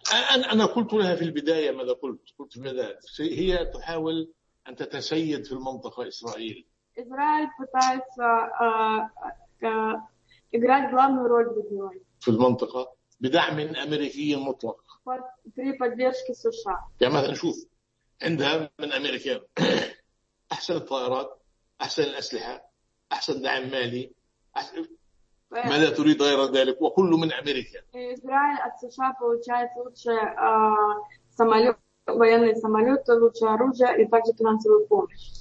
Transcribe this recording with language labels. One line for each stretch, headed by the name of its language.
Arabic: أنا قلت لها في البداية ماذا قلت؟ قلت ماذا؟ هي تحاول أن تتسيد في المنطقة إسرائيل.
Russian: إسرائيل пытается играть главную роль в регионе.
Arabic: في المنطقة. بدعم أمريكي مطلق. يعني مثلا شوف عندها من أمريكا أحسن الطائرات، أحسن الأسلحة، أحسن دعم مالي. ماذا تريد غير ذلك؟ وكل من أمريكا.
Russian: إسرائيل от США получает лучше самолет, военные самолеты, лучше оружие и также финансовую помощь.